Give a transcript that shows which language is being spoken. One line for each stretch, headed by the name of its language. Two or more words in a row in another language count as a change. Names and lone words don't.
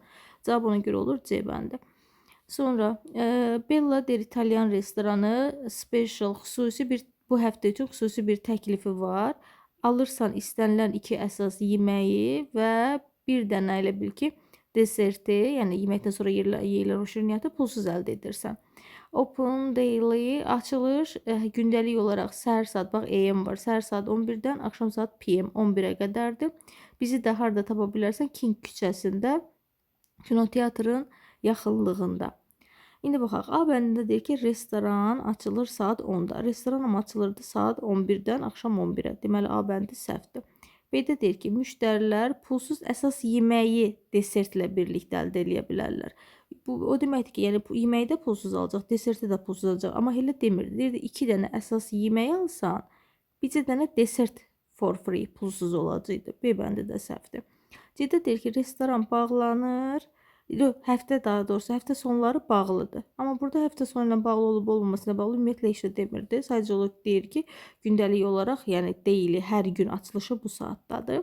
Azerbaijani: Cavab ona görə olur C bəndi. Sonra Bella deyir İtalyan restoranı special, xüsusi bir, bu həftə üçün xüsusi bir təklifi var. Alırsan istənilən 2 əsas yeməyi və bir dənə elə bil ki, deserti, yəni yeməkdən sonra yeyilən o şirniyyatı pulsuz əldə edirsən.
English: Open daily,
Azerbaijani: açılış gündəlik olaraq səhər saat, bax AM var, səhər saat 11-dən axşam saat PM 11-ə qədərdir. Bizi də harda tapa bilərsən? King küçəsində, kinoteatrın yaxınlığında. İndi baxaq, A bəndində deyir ki, restoran açılır saat 10-da. Restoran amma açılırdı saat 11-dən axşam 11-ə. Deməli, A bəndi səhvdir. B-də deyir ki, müştərilər pulsuz əsas yeməyi desertlə birlikdə əldə edə bilərlər. Bu o deməkdir ki, yəni yeməyi də pulsuz alacaq, deserti də pulsuz alacaq. Amma elə demir. Deyir 2 dənə əsas yemək alsan, bircə dənə
English: desert for free,
Azerbaijani: pulsuz olacaqdı. B bəndi də səhvdir. C-də deyir ki, restoran bağlanır. Həftə daha doğrusu həftə sonları bağlıdır. Amma burada həftə sonu ilə bağlı olub olmamasına bağlı ümumiyyətlə heç nə demirdi. Sadəcə olaraq deyir ki, gündəlik olaraq, yəni deyili hər gün açılışı bu saatdadır.